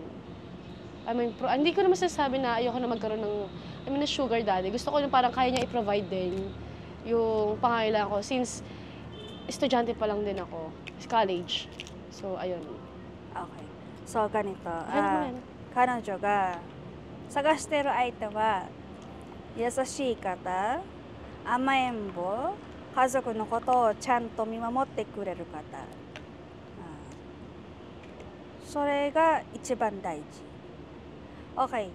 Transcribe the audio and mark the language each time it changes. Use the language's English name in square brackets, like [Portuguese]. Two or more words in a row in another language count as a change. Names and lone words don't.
[Filipino] I mean, hindi ko naman sasabi na ayoko na magkaroon ng [English] sugar daddy. [Filipino] Gusto ko yung parang kaya niya i-provide din yung pangangailangan ko. Since estudyante pa lang din ako. College. So, ayun. Okay. So, ganito. Ayun. [Japanese] 彼女が探してる相手は優しい方、甘えん坊、家族のことをちゃんと見守ってくれる方。それが一番大事。Okay.